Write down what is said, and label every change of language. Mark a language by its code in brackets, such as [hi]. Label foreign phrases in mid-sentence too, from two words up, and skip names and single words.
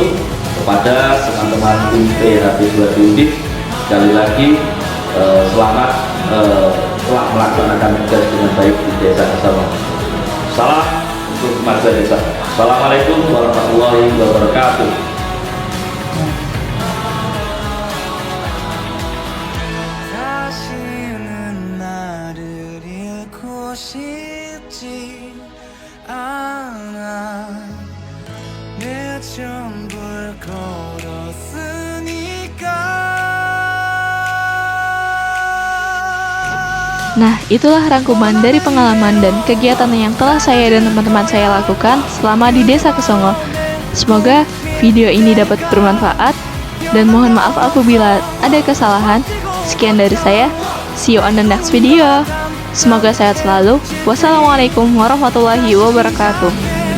[id] Kepada teman-teman tim PHB2 Undip, sekali lagi selamat telah melaksanakan tugas dengan baik di Desa Kesongo. Salam untuk kemajuan desa. [ar] السلام عليكم ورحمة الله وبركاته. [ko] 다시는 나를 잃고 싶지 않아. 내 전부를 걸었으니까. [id] Nah, itulah rangkuman dari pengalaman dan kegiatan yang telah saya dan teman-teman saya lakukan selama di Desa Kesongo. Semoga video ini dapat bermanfaat dan mohon maaf apabila ada kesalahan. Sekian dari saya. [en] See you on the next video. [id] Semoga sehat selalu. [ar] والسلام عليكم ورحمة الله وبركاته.